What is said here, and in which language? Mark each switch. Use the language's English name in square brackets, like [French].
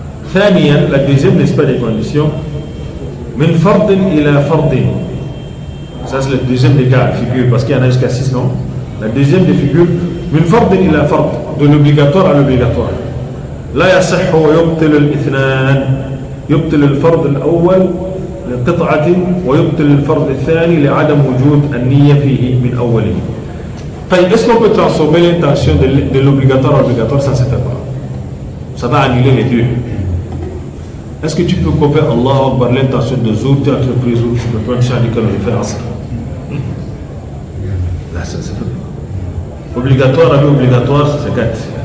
[French] ثانيا, la deuxième, n'est-ce pas, des conditions. [Arabic] Min fardin ila fardin. [French] Ça c'est le deuxième des cas, figure, parce qu'il y en a jusqu'à 6, non? La deuxième des figures, [Arabic] min fardin ila fard, [French] de l'obligatoire à l'obligatoire. [Arabic] لا يصح ويبطل الاثنان. يبطل الفرض الأول لقطعة ويبطل الفرض الثاني لعدم وجود النية فيه من أوله. [French] طيب, est-ce qu'on peut transformer l'intention de l'obligatoire à l'obligatoire? Ça ne se fait pas. Ça va annuler les deux. Est-ce que tu peux faire Allah Akbar l'intention de Zour, tu as entrepris Zour, je peux prendre Shadi que je fais Asr? Là, ça ne se fait pas. Obligatoire avec obligatoire, ça se gâte.